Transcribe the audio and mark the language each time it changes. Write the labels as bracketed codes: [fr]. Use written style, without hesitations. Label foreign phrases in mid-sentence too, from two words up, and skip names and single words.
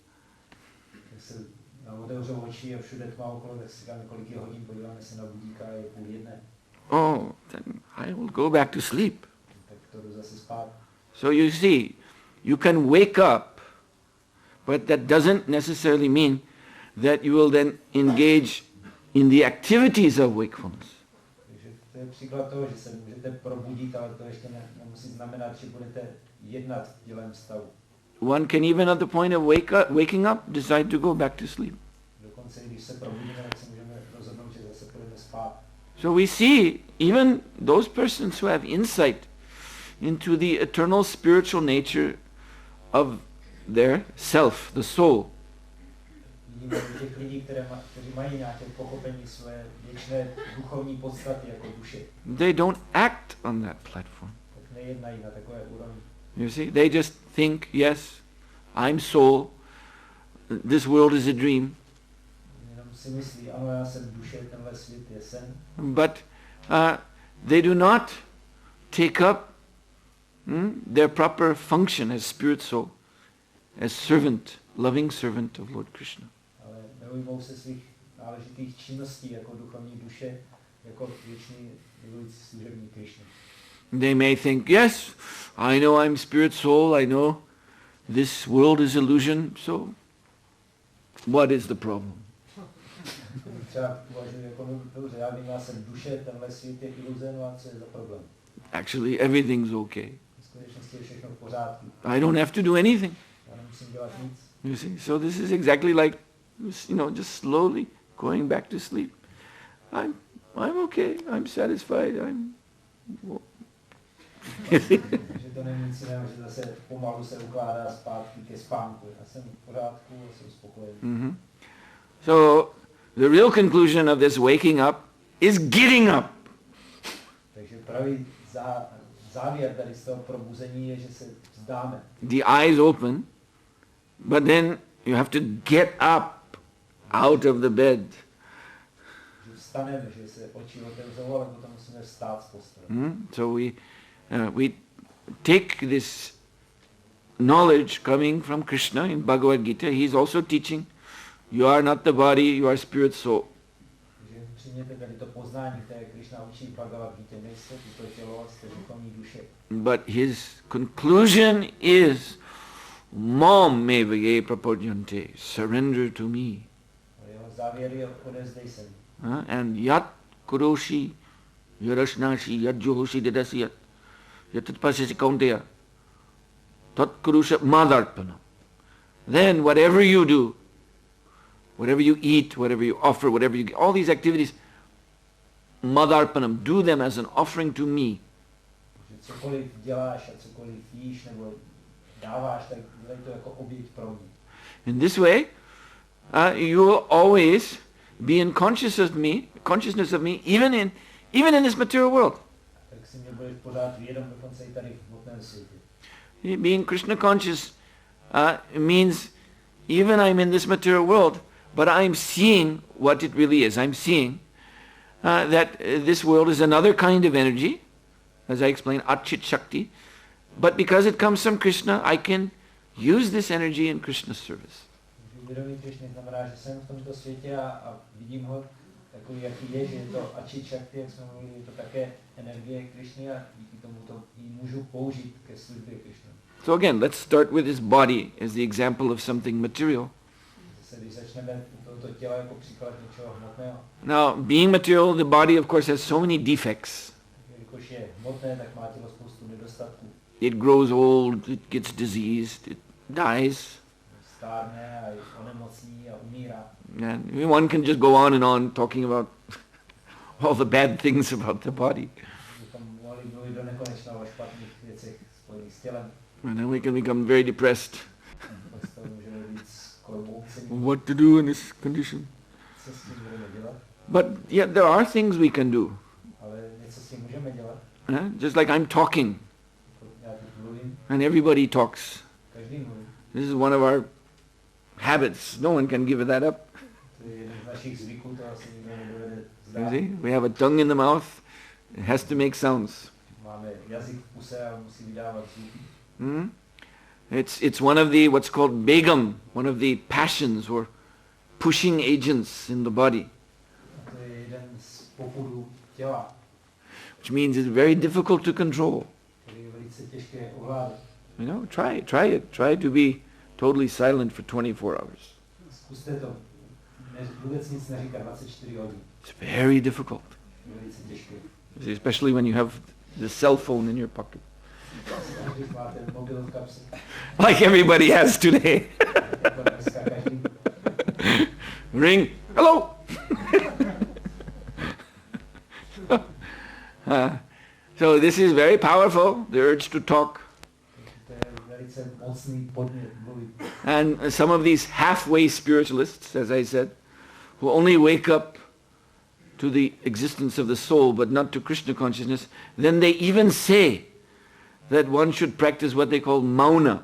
[en] Oh, then I will go back to sleep. So you see, you can wake up, But that doesn't necessarily mean that you will then engage in the activities of wakefulness. [cs] Takže to je příklad toho, že se můžete probudit, ale to ještě nemusí znamenat, že budete jednat v tělem stavu. [en] One can even at the point of waking up decide to go back to sleep. [cs] Dokonce když se probudíme, tak se můžeme rozhodnout, že zase půjdeme spát. [en] So we see even those persons who have insight into the eternal spiritual nature of their self, the soul. [cs] Vidíme těch lidí, kteří mají nějaké pochopení své věčné duchovní podstaty jako duše. [en] They don't act on that platform. [cs] Tak nejednají na takové úrovni. [en] You see, they just think, yes, I'm soul, this world is a dream. [cs] Jenom si myslí, ano, já jsem duše, tenhle svět je sen. [en] But they do not take up their proper function as spirit soul, as servant, loving servant of Lord Krishna. [cs] Ale neujmou se svých náležitých činností jako duchovní duše, jako věčný milující služebník Krishna. [en] They may think, yes, I know I'm spirit soul, I know this world is illusion, so what is the problem? [cs] Třeba uvažuji jako, dobře, já vím, já jsem duše, tenhle svět je iluze, no a co je za problém? [en] Actually, everything's okay. [cs] V skutečnosti je všechno v pořádku. [en] I don't have to do anything. [cs] Já nemusím dělat nic. [en] You see, so this is exactly like, just slowly going back to sleep. I'm okay. I'm satisfied. [cs] Takže to není nic jiného, že zase pomalu se ukládá zpátky ke spánku. Já jsem v pořádku a jsem spokojený. Mm-hmm. [en] So the real conclusion of this waking up is getting up. [cs] Takže pravý závěr tady z toho probuzení je, že se vzdáme. [en] The eyes open, but then you have to get up out of the bed. [cs] Že vstaneme, že se oči otevřou, ale potom musíme vstát z postele. [en] So we take this knowledge coming from Krishna in Bhagavad Gita. He's also teaching, you are not the body, you are spirit soul. [cs] Takže přijměte tady to poznání, které Krishna učí v Bhagavad Gita, nejste to tělo, jste duchovní duše. [en] But his conclusion is, [sa] मामेव ये प्रपद्यन्ते, [en] surrender to me. [cs] Jeho závěr je odezdej se mi. [sa] And यत् करोषि, यदश्नासि, यत् जुहोषि ददासि यत्, यत् तपस्यसि कौन्तेय, तत् कुरुष्व मदर्पणम्. [en] Then whatever you do, whatever you eat, whatever you offer, whatever you, all these activities, madarpanam, do them as an offering to me. [cs] Cokoliv děláš a cokoliv jíš nebo dáváš, tak dělej to jako oběť pro mě. [en] In this way, you will always be in consciousness of me, even in this material world. [cs] Tak si mě budeš pořád vědom, dokonce i tady v hmotném světě. [en] Being Krishna conscious means even I'm in this material world, but I'm seeing what it really is. I'm seeing that this world is another kind of energy, as I explained, [sa] अचित् शक्ति. [en] But because it comes from Krishna, I can use this energy in Krishna's service. [cs] Vědomí Krishny znamená, že jsem v tomto světě a vidím ho takový, jaký je, že je to [sa] अचित् शक्ति, [cs] jak jsme mluvili, je to také energie Krishny a díky tomu to ji můžu použít ke službě Krishny. [en] So again, let's start with his body as the example of something material. [cs] Když začneme toto tělo jako příklad něčeho hmotného. [en] Now, being material, the body of course has so many defects. [cs] Jelikož je hmotné, tak má tělo spoustu nedostatků. [en] It grows old, it gets diseased, it dies. [cs] Stárne a onemocní a umírá. [en] And one can just go on and on talking about all the bad things about the body. [cs] Bychom mohli mluvit do nekonečna o špatných věcech spojených s tělem. [en] And then we can become very depressed. [cs] Z toho můžeme být skolmoucení. [en] What to do in this condition? [cs] Co s tím budeme dělat? [en] But yeah, there are things we can do. [cs] Ale něco s tím můžeme dělat. [en] Just like I'm talking, [cs] Já teď mluvím, [en] and everybody talks. [cs] každý mluví. [en] This is one of our habits. No one can give that up. [cs] To je jeden z našich zvyků, to asi nikdo nedovede [en] You [cs] zdát. [en] see, we have a tongue in the mouth. It has to make sounds. [cs] Máme jazyk v puse a musí vydávat zvuky. [en] It's one of the what's called begam, one of the passions or pushing agents in the body, [cs] A to je jeden z popudů těla, [en] which means it's very difficult to control. [cs] který je velice těžké ovládat. [en] Try it. Try to be totally silent for 24 hours. [cs] Zkuste to. Vůbec nic neříkat 24 hodin. [en] It's very difficult. [cs] Velice těžké. [en] Especially when you have the cell phone in your pocket. [cs] Když máte mobil v kapse. [en] Like everybody has today. Ring. Hello. So this is very powerful, the urge to talk. And some of these halfway spiritualists, as I said, who only wake up to the existence of the soul but not to Krishna consciousness, then they even say that one should practice what they call mauna.